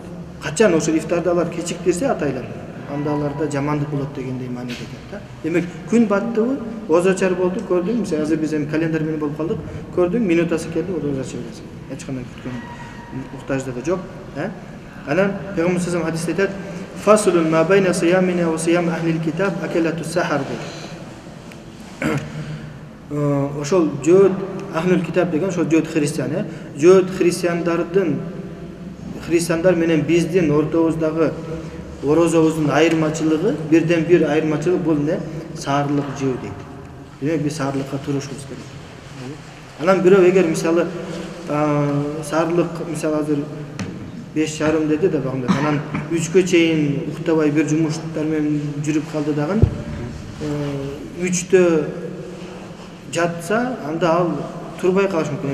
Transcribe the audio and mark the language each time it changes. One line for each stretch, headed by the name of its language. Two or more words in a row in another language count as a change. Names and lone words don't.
Kyrgyz: Качан ошо ифтарды алар кечиктирсе атайлар, анда аларда жамандык болот дегендей маани кетет да. Демек күн баттыбы, озачар болду, көрдүң, мисалы азыр биз эми календар менен болуп калдык, көрдүң, минутасы келди, озачар бересиң. Эч кандай күткөн муктаждыгы жок, Анан Пайгамбар
Arabic: صلى الله عليه
Kyrgyz: хадисте айтат:
Arabic: "فصل ما بين صيامنا وصيام أهل الكتاب أكلة السحر"
Kyrgyz: дейт. Ошол жөөт
Arabic: أهل الكتاب
Kyrgyz: деген ошол жөөт христиан, жөөт христиандар менен биздин ортобуздагы орозобуздун айырмачылыгы, бирден бир айырмачылык бул эмне? Саарлык жөө дейт. Демек биз саарлыкка турушубуз керек. Анан бирөө эгер мисалы саарлык мисалы азыр 5:30 деди да багында, анан 3-кө чейин уктабай бир жумуштар менен жүрүп калды дагы, 3-тө жатса, анда ал турбай калышы мүмкүн.